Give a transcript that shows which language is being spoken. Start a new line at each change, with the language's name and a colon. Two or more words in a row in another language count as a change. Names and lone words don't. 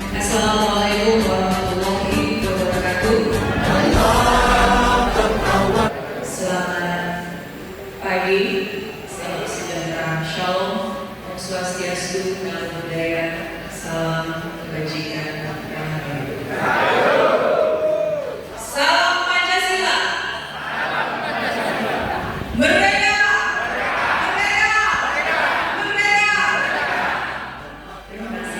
Arabic: السلام عليكم ورحمة الله وبركاته.
Indonesian: Selamat pagi, salam sejahtera, shalom,
Balinese: om swastiastu,
Pali: namo buddhaya,
Indonesian: salam kebajikan, salam Pancasila, merdeka, merdeka, merdeka. Terima kasih.